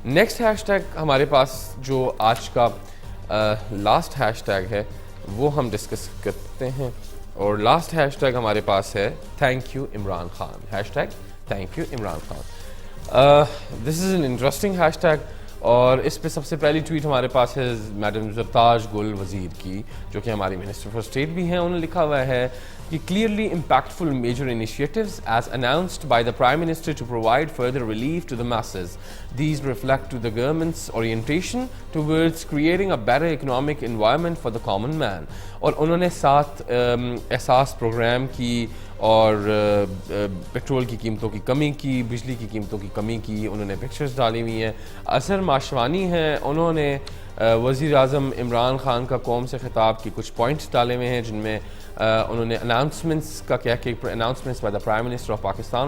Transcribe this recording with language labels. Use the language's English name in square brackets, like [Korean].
[Urdu] Next hash tag ہمارے پاس جو آج کا لاسٹ ہیش ٹیگ ہے وہ ہم ڈسکس کرتے ہیں, اور لاسٹ ہیش ٹیگ ہمارے پاس ہے thank you Imran Khan. Hash tag thank you Imran Khan. [English] this is an interesting hashtag, [Urdu] اور اس پہ سب سے پہلی ٹویٹ ہمارے پاس ہے میڈم زرتاج گل وزیر کی, جو کہ ہماری منسٹر فار اسٹیٹ بھی ہیں. انہوں نے لکھا ہوا ہے کہ [English] clearly impactful major initiatives as announced by the Prime Minister to provide further relief to the masses. These reflect to the government's orientation towards creating a better economic environment for the common man. [Urdu] اور انہوں نے ساتھ احساس programme کی, اور petrol کی قیمتوں کی کمی کی, بجلی کی قیمتوں کی کمی کی, انہوں نے پکچرز ڈالی ہوئی ہیں. اظہر ماشوانی ہیں, انہوں نے وزیر اعظم عمران خان کا قوم سے خطاب کی کچھ پوائنٹس ڈالے ہوئے ہیں, جن میں انہوں نے اناؤنسمنٹس کا کیا کہ [English] Announcements by the prime minister of Pakistan.